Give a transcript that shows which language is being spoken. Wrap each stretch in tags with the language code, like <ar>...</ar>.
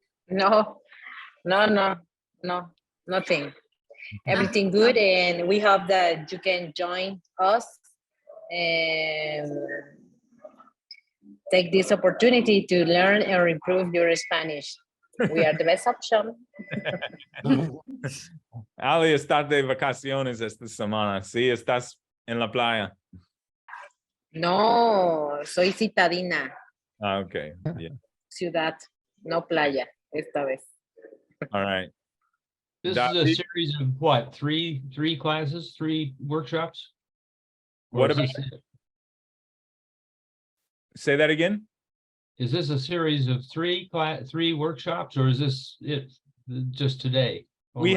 <en>No, nothing. Everything good, and we hope that you can join us and take this opportunity to learn or improve your Spanish. We are the best option.</en> <es>Ali, estás de vacaciones esta semana. Sí, estás en la playa. No, soy citadina.</es> <en>Okay. Yeah.</en> <es>Ciudad, no playa, esta vez.</es> <en>All right. This is a series of what? Three classes, 3 workshops? Or What is about? this- Say that again. Is this a series of 3 workshops, or is this it just today? We</en>